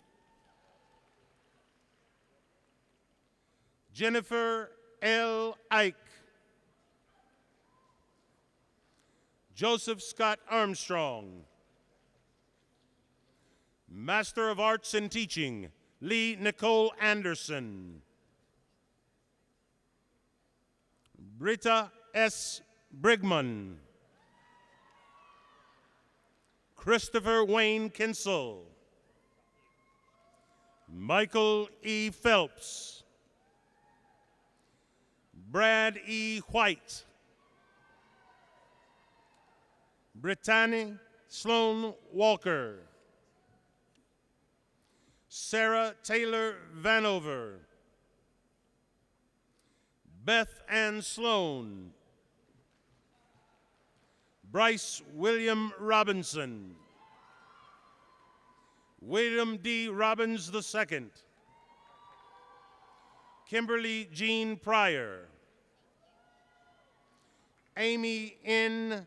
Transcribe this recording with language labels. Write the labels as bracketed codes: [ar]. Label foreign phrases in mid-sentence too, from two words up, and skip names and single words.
[en] Jennifer L. Ike. Joseph Scott Armstrong. Master of Arts in Teaching, Lee Nicole Anderson. Britta S. Brigman. Christopher Wayne Kinsel. Michael E. Phelps. Brad E. White. Brittany Sloan Walker. Sarah Taylor Vanover. Beth Ann Sloan. Bryce William Robinson. William D. Robbins II. Kimberly Jean Pryor. Amy N.